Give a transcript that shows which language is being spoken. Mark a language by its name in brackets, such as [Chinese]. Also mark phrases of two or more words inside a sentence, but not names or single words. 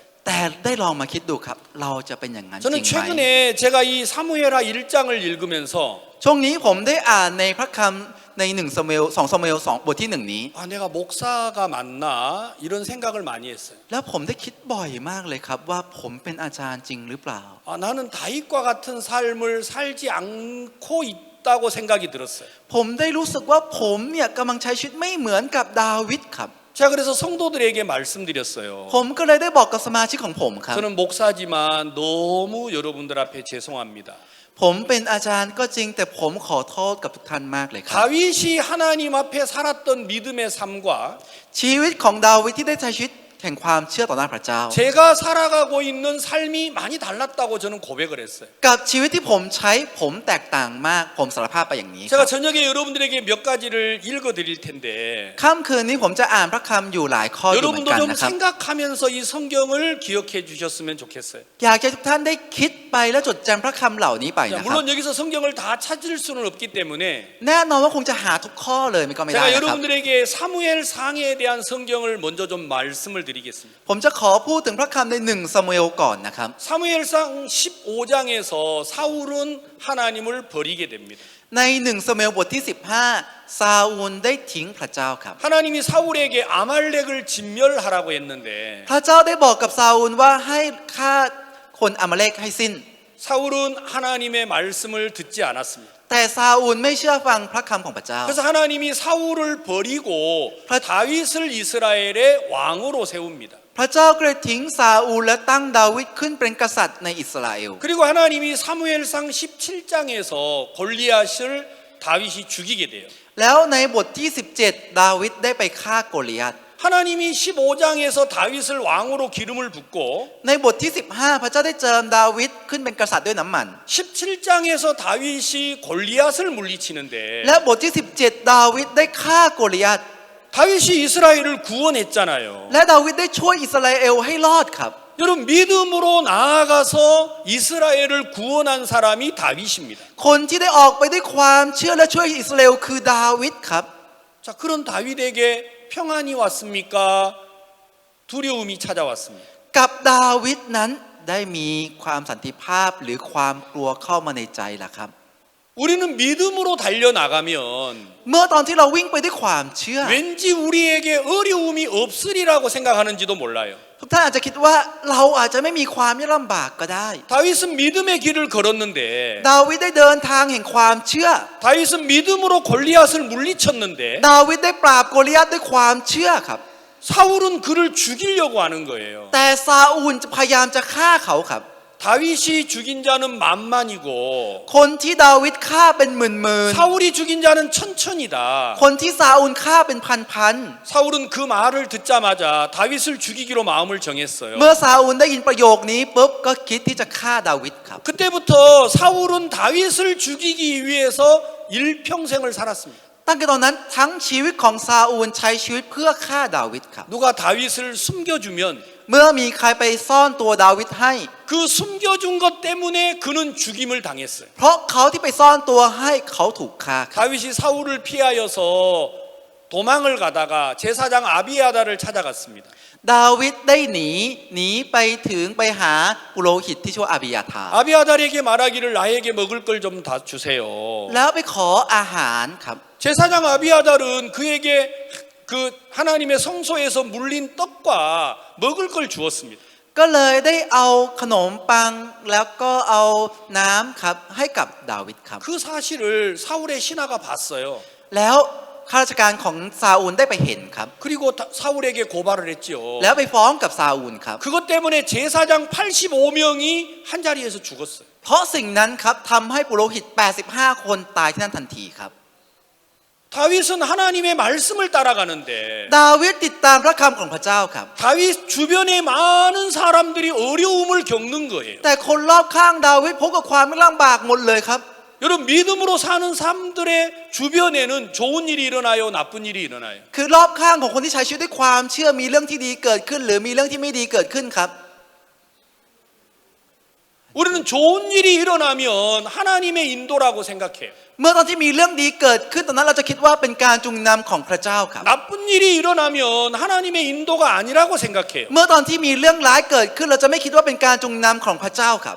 [Thai] แต่ได้ลองมาคิดดูครับ เราจะเป็นอย่างนั้นจ [Korean] 저는 [Thai] ริงไหม [Korean] 최근에 제가 이 사무엘하 1장을 읽으면서 [Thai] ช่วงนี้ผมได้อ่านในพระคำใน1ซามูเอล2ซามูเอล2บทที่1นี้ [Korean] 내가 목사가 맞나 이런 생각을 많이 했어요. [Thai] แล้วผมได้คิดบ่อยมากเลยครับว่าผมเป็นอาจารย์จริงหรือเปล่า [Korean] 나는 다윗과 같은 삶을 살지 않고 있다고 생각이 들었어요. [Thai] ผมได้รู้สึกว่าผมเนี่ยกำลังใช้ชีวิตไม่เหมือนกับดาวิดครับ [Korean] 제가 그래서 성도들에게 말씀드렸어요. [Thai] ผมก็เลยได้บอกกับสมาชิกของผมครับ [Korean] 저는 목사지만 너무 여러분들 앞에 죄송합니다. [Thai] ผมเป็นอาจารย์ก็จริงแต่ผมขอโทษกับทุกท่านมากเลยครับ [Korean] 다윗이 하나님 앞에 살았던 믿음의 삶과 [Thai] ชีวิตของดาวิดที่ได้ใช้ชีวิตแห่งความเชื่อต่อหน้าพระเจ้า [Korean] 제가 살아가고 있는 삶이 많이 달랐다고 저는 고백을 했어요. [Thai] กับชีวิตที่ผมใช้ผมแตกต่างมากผมสารภาพไปอย่างนี้ค [Korean] 제가 [Thai] รับ [Korean] 저녁에 여러분들에게 몇 가지를 읽어드릴 텐데 [Thai] ค่ำคืนนี้ผมจะอ่านพระคำอยู่หลายข้ออยู่เหมือน [Korean] 여러분도 [Thai] กัน [Korean] 좀 [Thai] นะครับ [Korean] 생각하면서 이 성경을 기억해 주셨으면 좋겠어요. [Thai] อยากให้ทุกท่านได้คิดไปและจดจำพระคำเหล่านี้ไป [Korean] 자, [Thai] นะครับ [Korean] 물론 여기서 성경을 다 찾을 수는 없기 때문에 [Thai] แน่นอนว่าคงจะหาทุกข้อเลยมันก็ไม่ได้ [Korean] 제가 [Thai] นะครับ [Korean] 여러분들에게 사무엘 상에 대한 성경을 먼저 좀 말씀을 드리겠습니다. [Thai] ผมจะขอพูดถึงพระคำใน1ซามูเอลก่อนนะครับ [Korean] 사무엘상 15장에서 사울은 하나님을 버리게 됩니다. [Thai] ใน1ซามูเอลบทที่15ซาอูลได้ทิ้งพระเจ้าครับ [Korean] 하나님이 사울에게 아말렉을 진멸하라고 했는데 [Thai] พระเจ้าได้บอกกับซาอูลว่าให้ฆ่าคนอามาเลกให้สิ้น [Korean] 사울은 하나님의 말씀을 듣지 않았습니다. [Thai] แต่ซาอูลไม่เชื่อฟังพระคำของพระเจ้า [Korean] 그래서 하나님이 사울을 버리고 다윗을 이스라엘의 왕으로 세웁니다. [Thai] พระเจ้าก็เลยทิ้งซาอูลและตั้งดาวิดขึ้นเป็นกษัตริย์ในอิสราเอล [Korean] 그리고 하나님이 사무엘상 17장에서 골리앗을 다윗이 죽이게 돼요. [Thai] แล้วในบทที่17ดาวิดได้ไปฆ่าโกลิยัต [Korean] 하나님이 15장에서 다윗을 왕으로 기름을 붓고 [Thai] ในบทที่15พระเจ้าได้เจิมดาวิดขึ้นเป็นกษัตริย์ด้วยน้ำมัน [Korean] 17장에서 다윗이 골리앗을 물리치는데 [Thai] และบทที่17ดาวิดได้ฆ่าโกลิยัต [Korean] 다윗이 이스라엘을 구원했잖아요. [Thai] และดาวิดได้ช่วยอิสราเอลให้รอดครับ [Korean] 여러분 믿음으로 나아가서 이스라엘을 구원한 사람이 다윗입니다. [Thai] คนที่ได้ออกไปด้วยความเชื่อและช่วยอิสราเอลคือดาวิดครับ [Korean] 자, 그런 다윗에게 평안이 왔습니까? 두려움이 찾아왔습니까? [Thai] กับดาวิดนั้นได้มีความสันติภาพหรือความกลัวเข้ามาในใจล่ะครับ [Korean] 우리는 믿음으로 달려나가면 [Thai] เมื่อตอนที่เราวิ่งไปด้วยความเชื่อ [Korean] 왠지 우리에게 어려움이 없으리라고 생각하는지도 몰라요. [Thai] ทุกท่านอาจจะคิดว่าเราอาจจะไม่มีความยากลำบากก็ได้ [Korean] 다윗은 믿음의 길을 걸었는데 [Thai] ดาวิดได้เดินทางแห่งความเชื่อ [Korean] 다윗은 믿음으로 골리앗을 물리쳤는데 [Thai] ดาวิดได้ปราบโกลิยัตด้วยความเชื่อครับ [Korean] 사울은 그를 죽이려고 하는 거예요. [Thai] แต่ซาอูลพยายามจะฆ่าเขาครับ [Korean] 다윗이 죽인 자는 만만이고 [Thai] คนที่ดาวิดฆ่าเป็นหมื่น [Korean] 사울이 죽인 자는 천천이다. [Thai] ๆคนที่ซาอูลฆ่าเป็นพัน [Korean] 사울은 그 말을 듣자마자 다윗을 죽이기로 마음을 정했어요. [Thai] ๆเมื่อซาอูลได้ยินประโยคนี้ปุ๊บก็คิดที่จะฆ่าดาวิดครับ [Korean] 그때부터 사울은 다윗을 죽이기 위해서 일평생을 살았습니다. [Thai] ตั้งแต่ตอนนั้นทั้งชีวิตของซาอูลใช้ชีวิตเพื่อฆ่าดาวิดครับ [Korean] 누가 다윗을 숨겨주면 [Thai] เมื่อมีใครไปซ่อนตัวดาวิดให้ [Korean] 그 숨겨준 것 때문에 그는 죽임을 당했어요. [Thai] เพราะเขาที่ไปซ่อนตัวให้เขาถูกฆ่าครับ [Korean] 다윗이 사울을 피하여서 도망을 가다가 제사장 아비아다를 찾아갔습니다. [Thai] ดาวิดได้หนีไปถึงไปหาปุโรหิตที่ชื่อว่าอาบิยาธา [Korean] 아비아달에게 말하기를 나에게 먹을 걸 좀 다 주세요. [Thai] แล้วไปขออาหารครับ [Korean] 제사장 아비아달은 그에게 그 하나님의 성소에서 물린 떡과 먹을 걸 주었습니다. [Thai] ก็เลยได้เอาขนมปังแล้วก็เอาน้ำครับให้กับดาวิดครับ [Korean] 그 사실을 사울의 신하가 봤어요. [Thai] แล้วข้าราชการของซาอูลได้ไปเห็นครับ [Korean] 그리고 사울에게 고발을 했지요. [Thai] แล้วไปฟ้องกับซาอูลครับ [Korean] 그것 때문에 제사장 85명이 한 자리에서 죽었어요. [Thai] เพราะสิ่งนั้นครับทำให้ปุโรหิต 85 คนตายที่นั่นทันทีครับ [Korean] 다윗은 하나님의 말씀을 따라가는데 [Thai] ดาวิดติดตามพระคำของพระเจ้าครับ [Korean] 다윗 주변에 많은 사람들이 어려움을 겪는 거예요. [Thai] แต่คนรอบข้างดาวิดพบกับความไม่ลำบากหมดเลยครับ [Korean] 여러분 믿음으로 사는 사람들의 주변에는 좋은 일이 일어나요, 나쁜 일이 일어나요. [Thai] คือรอบข้างของคนที่ใช้ชีวิตด้วยความเชื่อมีเรื่องที่ดีเกิดขึ้น หรือมีเรื่องที่ไม่ดีเกิดขึ้นครับ [Korean] 우리는 좋은 일이 일어나면 하나님의 인도라고 생각해요. [Thai] เมื่อตอนที่มีเรื่องดีเกิดขึ้นตอนนั้นเราจะคิดว่าเป็นการจูงนำของพระเจ้าครับ [Korean] 나쁜 일이 일어나면 하나님의 인도가 아니라고 생각해요. [Thai] เมื่อตอนที่มีเรื่องร้ายเกิดขึ้นเราจะไม่คิดว่าเป็นการจูงนำของพระเจ้าครับ